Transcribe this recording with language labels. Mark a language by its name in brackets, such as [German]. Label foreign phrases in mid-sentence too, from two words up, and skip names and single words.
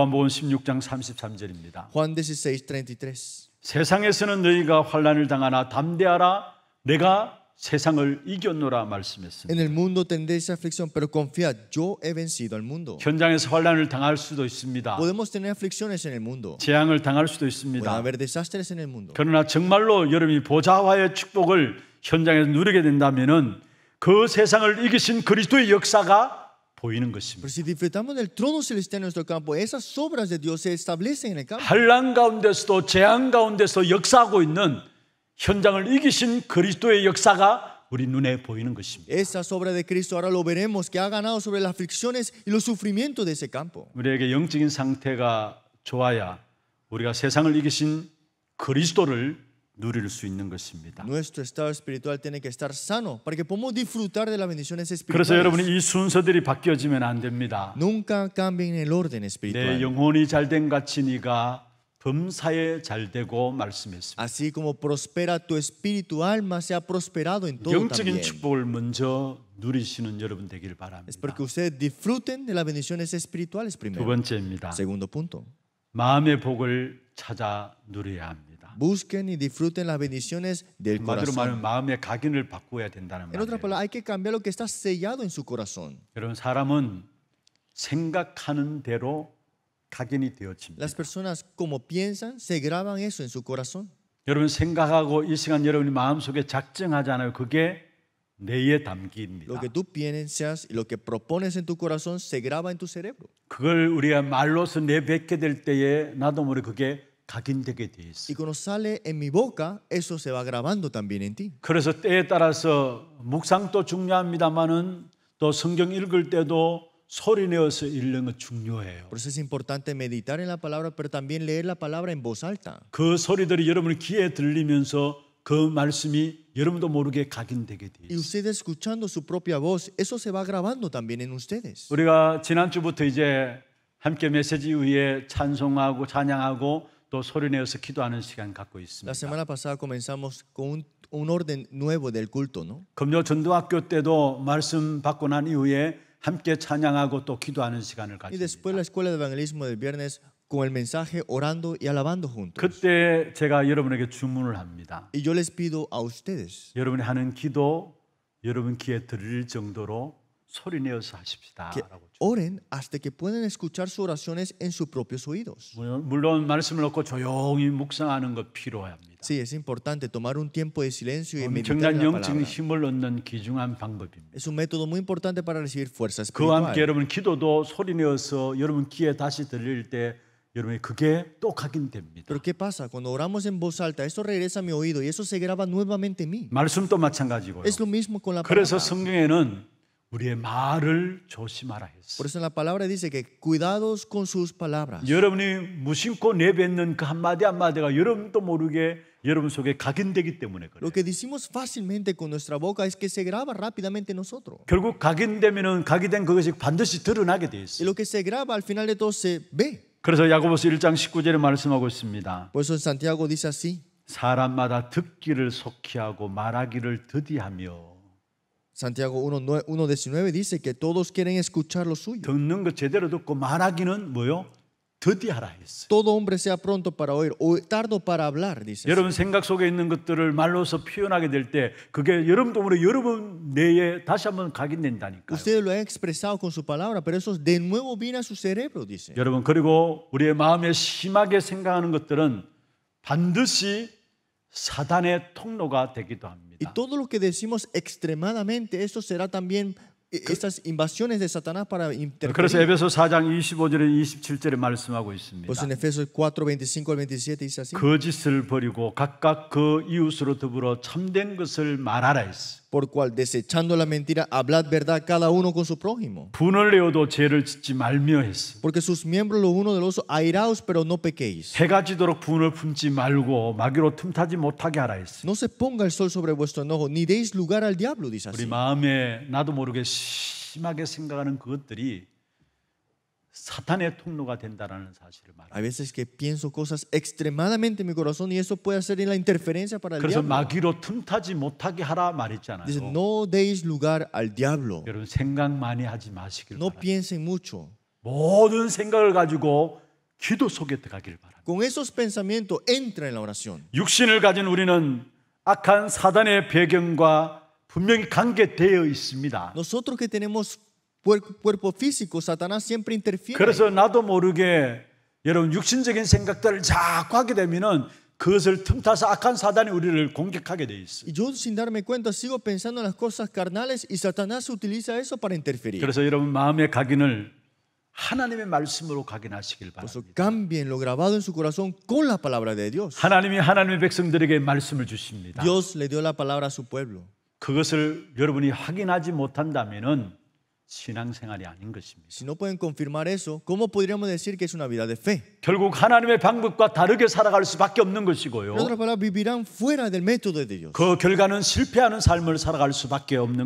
[Korean] 요한복음 16장 33절입니다. [Spanish] Juan 16:33. [Korean] 세상에서는 너희가 환난을 당하나 담대하라 내가 세상을 이겼노라 말씀했습니다. [Spanish] En el mundo tendréis aflicción, pero confiad, yo he vencido al mundo. [Korean] 현장에서 환난을 당할 수도 있습니다. [Spanish] Podemos tener aflicciones en el mundo. [Korean] 재앙을 당할 수도 [Spanish] Pueden [Korean] 있습니다. [Spanish] haber desastres en el mundo. [Korean] 그러나 정말로 여러분이 보좌와의 축복을 현장에서 누리게 된다면은 그 세상을 이기신 그리스도의 역사가 보이는 것입니다. [Spanish] Pero si disfrutamos del trono celestial en nuestro campo, esas obras de Dios se establecen en el campo. [Korean] 환난 가운데서도 재앙 가운데서 역사하고 있는 현장을 이기신 그리스도의 역사가 우리 눈에 보이는 것입니다. [Spanish] Esas obras de Cristo ahora lo veremos, que ha ganado sobre las aflicciones y los sufrimientos de ese campo. [Korean] 우리에게 영적인 상태가 좋아야 우리가 세상을 이기신 그리스도를 누릴 수 있는 것입니다. [Spanish] Nuestro estado espiritual tiene que estar sano para que podamos disfrutar de las bendiciones [Korean] 그래서 여러분이 [Spanish] espirituales. [Korean] 이 순서들이 바뀌어지면 안 됩니다. [Spanish] Nunca cambien el orden [Korean] 내 [Spanish] espiritual. [Korean] 영혼이 잘된 같이 네가 범사에 잘되고 말씀했습니다. [Spanish] Así como prospera tu espíritu, alma sea prosperado en todo [Korean] 영적인 [Spanish] también. [Korean] 축복을 먼저 누리시는 여러분 되길 [Spanish] Es [Korean] 바랍니다. [Spanish] porque ustedes disfruten de las bendiciones espirituales [Korean] 두 [Spanish] primero. [Korean] 번째입니다. [Spanish] Segundo punto. [Korean] 마음의 복을 찾아 누려야 합니다. [Spanish] Busquen y disfruten las bendiciones del [Korean] 한마디로 말하면 [Spanish] corazón. [Korean] 마음의 각인을 바꾸어야 된다는 [Spanish] En otras [Korean] 말이에요. [Spanish] palabras, hay que cambiar lo que está sellado en su corazón. [Korean] 여러분 사람은 생각하는 대로 각인이 되어집니다. [Spanish] Las personas, como piensan, se graban eso en su corazón. [Korean] 여러분 생각하고 이 시간 여러분이 마음속에 작정하잖아요. 그게 뇌에 담기입니다. [Spanish] Lo que tú piensas y lo que propones en tu corazón se graba en tu cerebro. [Korean] 그걸 우리가 말로서 내뱉게 될 때에 나도 모르게 그게 각인되게 돼 [Spanish] Y [Korean] 있어요. [Spanish] cuando sale en mi boca, eso se va grabando también en ti. [Korean] 그래서 때에 따라서 묵상도 중요합니다만은 또 성경 읽을 때도 소리 내어서 읽는 거 중요해요. [Spanish] Por eso es importante meditar en la palabra, pero también leer la palabra en voz alta. [Korean] 그 소리들이 여러분 귀에 들리면서 그 말씀이 여러분도 모르게 각인되게 돼 [Spanish] Y [Korean] 있어요. [Spanish] ustedes escuchando su propia voz, eso se va grabando también en ustedes. [Korean] 우리가 지난주부터 이제 함께 메시지 위에 찬송하고 찬양하고 또 소리 내어서 기도하는 시간 갖고 [Spanish] La [Korean] 있습니다. [Spanish] semana pasada comenzamos con un orden nuevo del culto, ¿no? [Korean] 금요 전도학교 때도 말씀 받고 난 이후에 함께 찬양하고 또 기도하는 시간을 [Spanish] Y después [Korean] 가집니다. [Spanish] la escuela de evangelismo del viernes con el mensaje orando y alabando juntos. [Korean] 그때 제가 여러분에게 주문을 합니다. [Spanish] Y yo les pido a ustedes [Korean] 여러분이 하는 기도 여러분 귀에 들릴 정도로 소리 내어서 하십시다. [Spanish] que oren hasta que puedan escuchar sus oraciones en sus propios oídos. [Korean] 물론 말씀을 놓고 조용히 묵상하는 것 필요합니다. [Spanish] Sí, es importante tomar un tiempo de silencio y meditar en [Korean] 엄청난 [Spanish] la [Korean] 영적인 [Spanish] palabra. [Korean] 힘을 얻는 귀중한 방법입니다. [Spanish] Es un método muy importante para recibir fuerza [Korean] 그와 함께 [Spanish] espiritual. [Korean] 여러분 기도도 소리 내어서 여러분 귀에 다시 들릴 때 여러분이 그게 또 각인됩니다. [Spanish] Pero ¿qué pasa? Cuando oramos en voz alta, eso regresa a mi oído y eso se graba nuevamente en mí. [Korean] 말씀도 마찬가지고요. [Spanish] Es lo mismo con la [Korean] 그래서 [Spanish] palabra. [Korean] 성경에는 우리의 말을 조심하라 했어요. [Spanish] Por eso en la palabra dice que cuidados con sus palabras. [Korean] 여러분이 무심코 내뱉는 그 한마디 한마디가 여러분도 모르게 여러분 속에 각인되기 때문에 그래요. [Spanish] Lo que decimos fácilmente con nuestra boca es que se graba rápidamente en nosotros. [Korean] 결국 각인되면은 각인된 그것이 반드시 드러나게 돼 [Spanish] Y [Korean] 있어요. [Spanish] lo que se graba al final de todo se ve. [Korean] 그래서 야고보서 1장 19절에 말씀하고 있습니다. [Spanish] Por eso en Santiago dice así. [Korean] 사람마다 듣기를 속히하고 말하기를 더디하며 [Spanish] Santiago 1:19 dice que todos quieren escuchar lo suyo. [Korean] 듣는 거 제대로 듣고 말하기는 뭐요? 더디하라 했어요. [Spanish] Todo hombre sea pronto para oír o tardo para hablar, dice. [Korean] 여러분 생각 속에 있는 것들을 말로서 표현하게 될 때 그게 여러분도 모르게 여러분 뇌에 다시 한번 각인된다니까요. [Spanish] Ustedes lo han expresado con su palabra, pero eso de nuevo viene a su cerebro, dice. [Korean] 여러분 그리고 우리의 마음에 심하게 생각하는 것들은 반드시 사단의 통로가 되기도 합니다. [Spanish] Y todo lo que decimos extremadamente, eso será también estas invasiones de Satanás para [Korean] 그래서 [Spanish] interferir. [Korean] 에베소 4장 25절에 27절에 말씀하고 있습니다. [Spanish] Pues en Efesios 4:25 al 27 dice así. [Korean] 거짓을 버리고 각각 그 이웃으로 더불어 참된 것을 말하라 했어. [Spanish] Por cual, desechando la mentira, hablad verdad cada uno con su prójimo. [Korean] 분을 내어도 죄를 짓지 말며 했어. [Spanish] Porque sus miembros los unos de los otros, airaos, pero no pequéis. [Korean] 해가 지도록 분을 품지 말고 마귀로 틈타지 못하게 하라 했어. [Spanish] No se ponga el sol sobre vuestro enojo, ni deis lugar al diablo, dice [Korean] 우리 [Spanish] así. [Korean] 마음에 나도 모르게 심하게 생각하는 그것들이 사탄의 통로가 된다는 사실을 말합니다. [Spanish] Hay veces que pienso cosas extremadamente en mi corazón y eso puede hacer la interferencia para el [Korean] 그래서 [Spanish] diablo. [Korean] 마귀로 틈타지 못하게 하라 말했잖아요. [Spanish] Dice, no deis lugar al diablo. [Korean] 여러분 생각 많이 하지 마시길 [Spanish] No [Korean] 바랍니다. [Spanish] piensen mucho. [Korean] 모든 생각을 가지고 기도 속에 들어가길 바랍니다. [Spanish] Con esos pensamientos entra en la oración. [Korean] 육신을 가진 우리는 악한 사단의 배경과 분명히 관계되어 있습니다. [Spanish] Nosotros que tenemos cuerpo físico, Satanás siempre interfiere. [Korean] 그래서 나도 모르게 여러분 육신적인 생각들을 자꾸 하게 되면은 그것을 틈타서 악한 사단이 우리를 공격하게 돼 있어요. [Spanish] Y yo sin darme cuenta sigo pensando en las cosas carnales y Satanás utiliza eso para interferir. [Korean] 그래서 여러분 마음의 각인을 하나님의 말씀으로 각인하시길 [Spanish] Por eso [Korean] 바랍니다. [Spanish] cambien lo grabado en su corazón con la palabra de Dios. [Korean] 하나님이 하나님의 백성들에게 말씀을 주십니다. [Spanish] Dios le dio la palabra a su pueblo. [Korean] 그것을 여러분이 확인하지 못한다면은 신앙생활이 아닌 것입니다. [Spanish] Si no pueden confirmar eso, ¿cómo podríamos decir que es una vida de fe? [Korean] 결국 하나님의 방법과 다르게 살아갈 수밖에 없는 것이고요. [Spanish] En otras palabras, vivirán fuera del método de Dios. [Korean] 그 결과는 실패하는 삶을 살아갈 수밖에 없는